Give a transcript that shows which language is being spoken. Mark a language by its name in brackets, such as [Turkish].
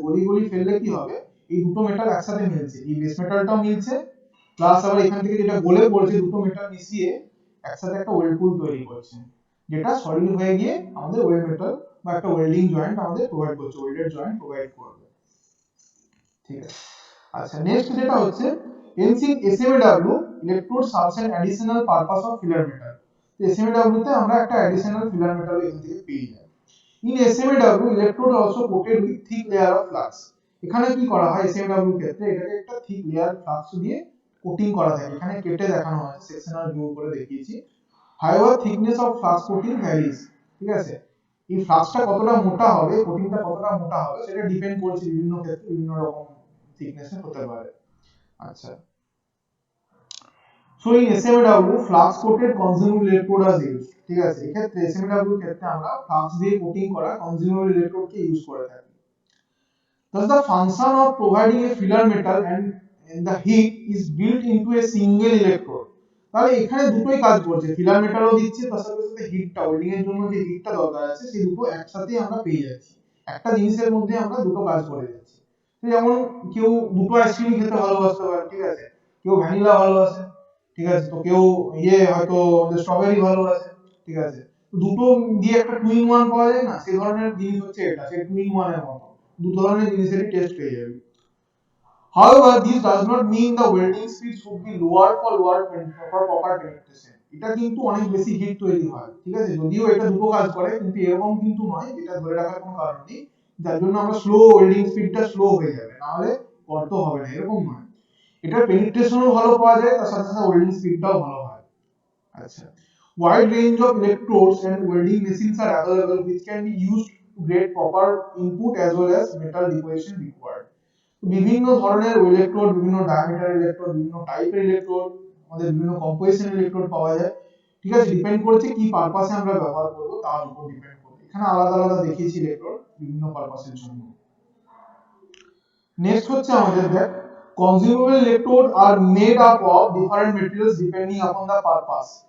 [Bangla] গলিয়ে গলিয়ে ফেললে কি হবে? এই দুটো মেটাল একসাথে মিলছে, এই বেস মেটালটাও মিলছে, প্লাস আবার এখান থেকে যেটা গলে পড়ছে দুটো মেটাল মিশিয়ে একসাথে একটা ওয়েল্ড পুল তৈরি করছে, যেটা সলিড হয়ে গিয়ে আমাদের ওয়েল্ড মেটাল বা একটা ওয়েল্ডিং জয়েন্ট আমাদের প্রোভাইড করছে, ওয়েল্ডেড জয়েন্ট প্রোভাইড করবে, ঠিক আছে। আচ্ছা, নেক্সট যেটা হচ্ছে [English] SMAW, electrode serves an additional purpose of filler metal। [Bangla] তো SMAW তে আমরা একটা [English] additional filler metal [Bangla] এখান থেকে পেয়ে যাই। [English] In SMAW, electrode also coated with thick layer of flux। [Bangla] এখানে কি করা হয় SMAW ক্ষেত্রে? এটাকে একটা [English] thick layer flux [Bangla] দিয়ে কোটিং করা থাকে, এখানে কেটে দেখানো হয়, সেকশনাল ভিউ করে দেখিয়েছি। [English] However, thickness of flux coating varies, [Bangla] ঠিক আছে। এই ফ্লাক্সটা কতটা মোটা হবে, কোটিংটা কতটা মোটা হবে, সেটা ডিপেন্ড করছে বিভিন্ন ক্ষেত্রে বিভিন্ন রকম থিকনেস হতে পারে। [English] আচ্ছা, so in SMAW, flux coated consumable electrode as use, [Bangla] ঠিক আছে। এই ক্ষেত্রে SMAW এর ক্ষেত্রে আমরা ফ্লাক্স দিয়ে কোটিং করা কনজিউমেবল ইলেকট্রোডকে ইউজ করে থাকি। [English] Thus the function of providing a filler metal and the heat is built into a single electrode। [Bangla] তাহলে এখানে দুটোই কাজ করছে, ফিলার মেটালও দিচ্ছে, তার সাথে সাথে হিটটা, ওয়েল্ডিং এর জন্য যে হিটটা দরকার আছে সেই দুটো একসাথে আমরা পেয়ে যাচ্ছি, একটা জিনিসের মধ্যে আমরা দুটো কাজ করে যাচ্ছি। যেমন কেউ দুটো আইসক্রিম খেতে ভালোবাসতে পারে, ঠিক আছে, কেউ ভ্যানিলা ভালোবাসে, ঠিক আছে, তো কেউ হয়তো স্ট্রবেরি ভালোবাসে, ঠিক আছে, দুটো দিয়ে একটা টু ইন ওয়ান পাওয়া যায় না, সেই ধরনের জিনিস হচ্ছে এটা, সেই টু ইন ওয়ান এর মতো দু ধরনের জিনিসেরই টেস্ট পেয়ে যাবে। [English] However, this does not mean the welding speed should be lower for proper penetration। [Bangla] এটা কিন্তু অনেক বেশি হিট তৈরি হয়, ঠিক আছে, যদিও এটা দুটো কাজ করে, কিন্তু এরকম কিন্তু নয়, এটা ধরে রাখার কোনো কারণ নেই যার জন্য আমরা স্লো ওয়েল্ডিং স্পিডটা স্লো হয়ে যাবে, না হলে কত হবে না, এরকম নয়। এটার পেনিট্রেশনও ভালো পাওয়া যায়, তার সাথে সাথে ওয়েল্ডিং স্পিডটাও ভালো হয়। [English] আচ্ছা, wide range of electrodes and welding machines are available which can be used to get proper input as well as metal deposition required। [Bangla] বিভিন্ন ধরনের ইলেকট্রোড, বিভিন্ন ডায়ামিটার ইলেকট্রোড, বিভিন্ন টাইপের ইলেকট্রোড, আমাদের বিভিন্ন কম্পোজিশন ইলেকট্রোড পাওয়া যায়, ঠিক আছে, ডিপেন্ড করছে কি পারপাসে আমরা ব্যবহার করব তার উপর ডিপেন্ড করে। এখানে আলাদা আলাদা দেখিয়েছি ইলেকট্রোড বিভিন্ন পারপাসের জন্য। নেক্সট হচ্ছে আমাদের দেখ, [English] Consumable electrode আর made up of different materials depending upon the purpose.